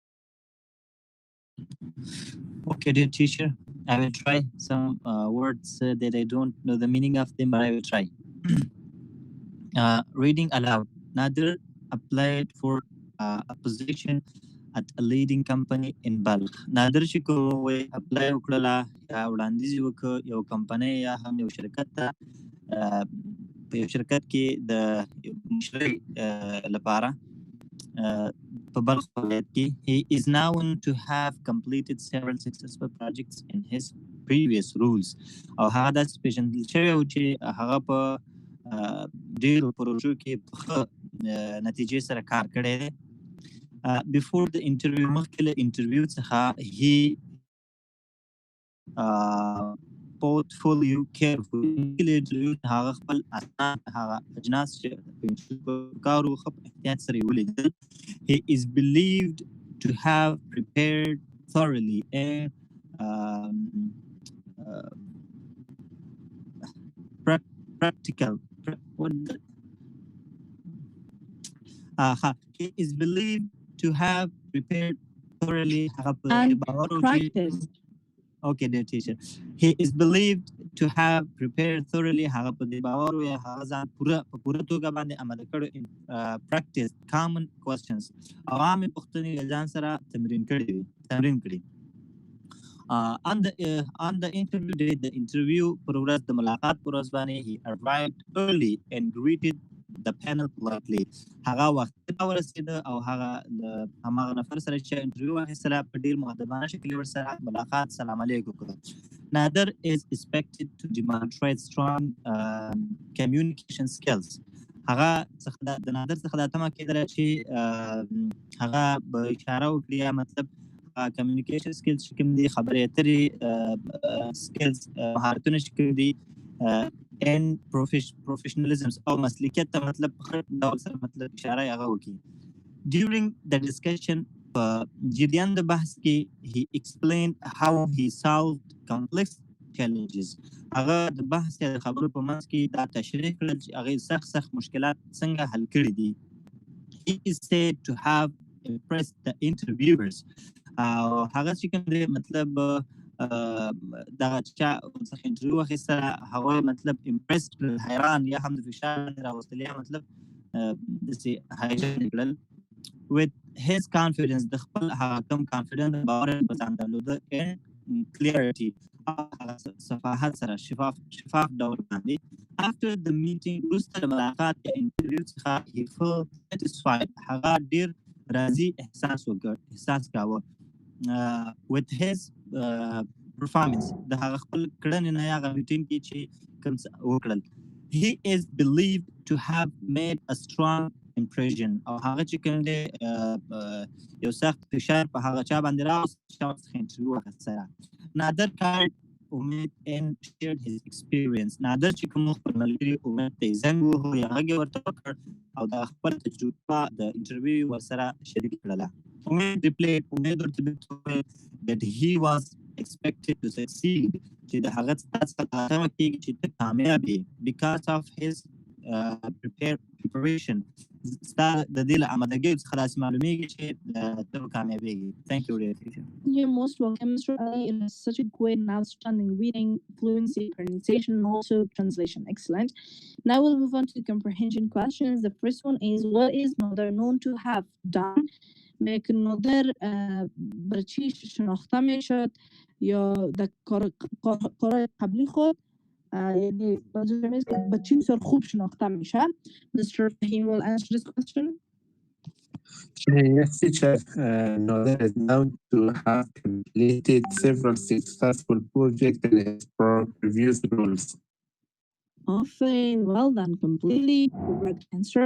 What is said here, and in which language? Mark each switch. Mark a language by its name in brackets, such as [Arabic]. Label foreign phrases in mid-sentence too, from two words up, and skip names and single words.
[English] Okay, dear teacher, I will try some words that I don't know the meaning of them, but I will try. Reading aloud. Nader applied for a position at a leading company in Balkh. [Pashto] Nader چې کوم apply وکړه یا وړاندیز وکړ یو کمپنۍ یا هم یو شرکت ته په یو شرکت کې د مشرۍ لپاره په بلخ ولایت کې. [English] He is known to have completed several successful projects in his previous roles. [Pashto] او هغه داسې پېژندل شوی و چې هغه په ډېرو پروژو کې ښه نتیجې سره کار کړی دی. [English] Before the interview, [Pashto] مخکې له انټرویو څخه [English] he portfolio carefully. [Pashto] مخکې له انټرویو هغه خپل اسناد هغه اجناس چې په کار و ښه په احتیاط سره یې ولیدل. [English] He is believed to have prepared thoroughly and practical. He is believed to have prepared thoroughly and practiced. Okay, dear teacher. He is believed to have prepared thoroughly. [Pashto] هغه په دې باور وي هغه ځان په پوره توګه باندې آماده کړی. [English] Practice common questions. [Pashto] عامې پوښتنې له ځان سره تمرین کړي. [English] On the interview day, the interview progress the [Pashto] ملاقات پر ورځ باندې [English] he arrived early and greeted the panel politely. [Pashto] هغه وخت ته ورسېده او هغه هماغه نفر سره چې انټرویو واخیستله په ډېر مؤدبانه شکل یې ورسره ملاقات سلام علیکم وکړه. [English] Nader is expected to demonstrate strong communication skills. [Pashto] هغه د نادر څخه دا تمه کېدله چې هغه به اشاره وکړي یا مطلب [English] communication skills [Pashto] چې کوم دي خبرې اترې skills مهارتونه چې کوم دي [English] and professionalism [Pashto] او مسلکیت ته مطلب په ډول سره مطلب اشاره هغه وکړي. [English] During the discussion [Pashto] جریان د بحث کې [English] he explained how he solved complex challenges. [Pashto] هغه د بحث یا د خبرو په منځ کې دا تشریح کړل چې هغه سخت مشکلات څنګه حل کړي دي. [English] He is said to have impressed the interviewers. [Pashto] هغه چې کوم دی مطلب دغه چا څخه انټرویو واخیستله هغه مطلب امپرس کړل، حیران یا هم د فشار باندې راوستل یا مطلب داسې هیجان کړل. [English] With his confidence [Pashto] د خپل هغه کوم کانفیډنس باور په ځان درلوده [English] and clarity [Pashto] صفاحت سره شفاف ډول باندې. [English] After the meeting [Pashto] وروسته د ملاقات یا انټرویو څخه [English] he felt satisfied. [Pashto] هغه ډېر راضي احساس کاوه [English] with his performance [Pashto] د هغه خپل کړنې نه هغه میټینګ کې چې کوم وکړل. [English] He is believed to have made a strong impression. [Pashto] او هغه چې کوم دی یو سخت فشار په هغه چا باندې راوست چې هغه څخه انټرویو واخیستله. [English] Nader called امید and shared his experience. [Pashto] نادر چې کوم خپل ملګري امید ته یې زنګ ووهو یا غږ یې ورته وکړ او د خپل تجربه د انټرویو ورسره شریک کړله. امید ورته وویل [English] that he was expected to succeed [Pashto] چې د هغه څخه تمه کېږي چې ته کامیاب یې [English] because of his preparation. [Pashto] ستا د دې له آمادګیو څخه داسې معلومیږي چې ته به کامیابېږي. [English] Thank you, teacher. You're most welcome, Mr. Ali. It was such a great and outstanding reading, fluency, pronunciation, and also translation. Excellent. Now we'll move on to the comprehension questions. The first one is, what is Nader known to have done? [Persian] make Nader برچی شناخته میشد یا در کارهای قبلی خود یعنی به چی بسیار خوب شناخته میشه. [English] Mr. Fahim will answer this question. Yes, teacher. Nader is known to have completed several successful projects in his previous roles. Often, well done, completely correct answer.